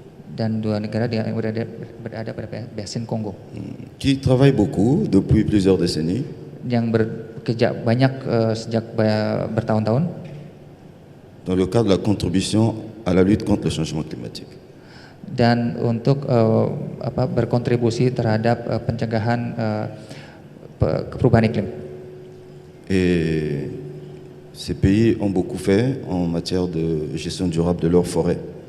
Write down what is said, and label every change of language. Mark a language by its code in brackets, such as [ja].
[id] Dan dua negara yang berada pada basin Kongo. [fr] Qui travaillent beaucoup depuis plusieurs décennies. [id] Yang bekerja banyak sejak bertahun-tahun. [fr] Dans le cadre de la contribution à la lutte contre le changement climatique. [id] Dan untuk berkontribusi terhadap pencegahan perubahan iklim. [fr] Et ces pays ont beaucoup fait en matière de gestion durable de leurs forêts.